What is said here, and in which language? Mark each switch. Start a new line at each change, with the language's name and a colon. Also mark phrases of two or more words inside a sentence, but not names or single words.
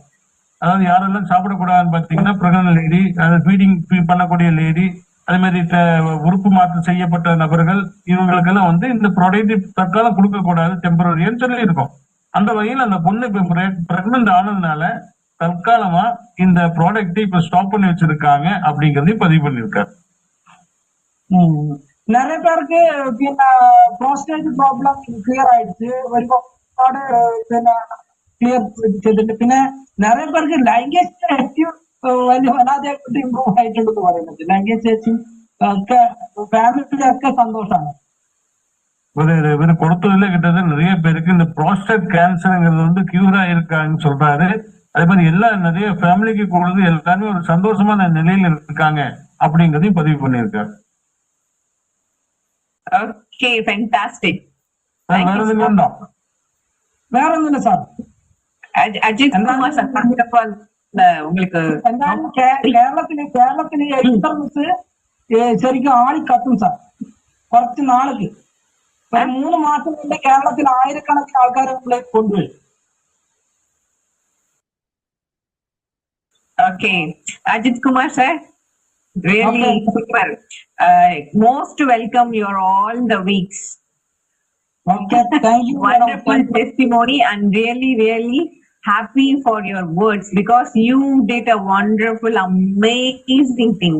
Tamil: அதாவது யாரெல்லாம் சாப்பிடக்கூடாதுன்னு பாத்தீங்கன்னா
English: pregnant lady,
Tamil: ஃபீடிங் பண்ணக்கூடிய லேடி, அதே மாதிரி உறுப்பு மாற்றம் செய்யப்பட்ட நபர்கள், இவங்களுக்கெல்லாம் வந்து இந்த ப்ராடக்ட் தற்காலம் கொடுக்க கூடாது, டெம்பரரின்னு சொல்லி இருக்கோம். அந்த வகையில் அந்த பொண்ணு இப்ப பிரெக்னன்ட் ஆனதுனால தற்காலமா இந்த ப்ராடக்ட் இப்ப ஸ்டாப் பண்ணி வச்சிருக்காங்க அப்படிங்கறதையும் பதிவு பண்ணிருக்காரு. நிறைய பேருக்கு
English: prostate problem clear
Tamil: ஆயிடுச்சு,
Malayalam: ഒരുപാട് ക്ലിയർ ചെയ്തിട്ട്. പിന്നെ
Tamil: நிறைய
Malayalam: പേർക്ക് ലൈംഗിക ശേഷി വല്ലാതെയായിട്ട് ഇമ്പ്രൂവ് ആയിട്ടുണ്ടെന്ന് പറയുന്നത്. ലൈംഗിക ശേഷി ഒക്കെ ഫാമിലിയൊക്കെ സന്തോഷമാണ്.
Tamil: இவர் கொடுத்ததுல கிட்டத்தட்ட நிறைய பேருக்கு இந்த
English: prostate cancer
Tamil: வந்து கியூரா இருக்காங்கன்னு சொல்றாரு. அதே மாதிரி எல்லா நிறைய ஃபேமிலிக்கு கொடுத்து எல்லாருமே ஒரு சந்தோஷமான நிலையில இருக்காங்க அப்படிங்கறதையும் பதிவு பண்ணியிருக்காரு.
English: Okay, fantastic.
Tamil: வேற எதுவும் உண்டோ? வேற ஒன்றும் இல்லை சார். அஜித் குமார் சார் உங்களுக்கு
Malayalam: കേരളത്തില് എക്സ്പെർമിസ് ശരിക്കും ആളിക്കത്തും സാർ. കുറച്ച് നാൾക്ക് 3 മാസം കൊണ്ട് കേരളത്തിൽ 1000കണക്കിന് ആൾക്കാരെ കൊണ്ടുവരും. ഓക്കെ, അജിത് കുമാർ സാർ,
English: really super. Most welcome. You're all the weeks. Okay, thank you. Wonderful testimony and really happy for your words because you did a wonderful, amazing thing.